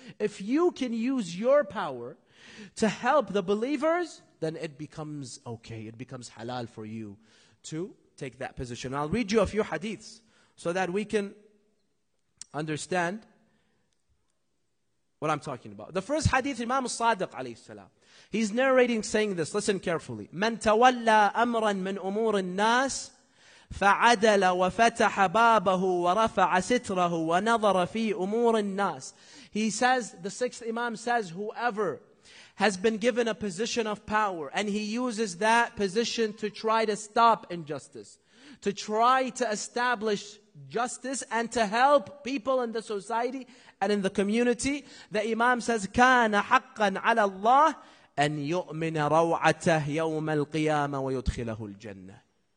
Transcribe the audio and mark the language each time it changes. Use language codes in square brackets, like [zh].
[en] If you can use your power to help the believers, then it becomes okay. It becomes halal for you to take that position. I'll read you a few hadiths so that we can understand what I'm talking about. The first hadith, Imam al-Sadiq alayhi salam. He's narrating saying this. Listen carefully. [ar] من تولى أمرا من أمور الناس فعدل وفتح بابه ورفع ستره ونظر في أمور الناس. [en] He says, the sixth Imam says, whoever has been given a position of power and he uses that position to try to stop injustice, to try to establish justice and to help people in the society and in the community, the Imam says, [ar] كان حقا على الله أن يؤمن روعته يوم القيامة ويدخله الجنة.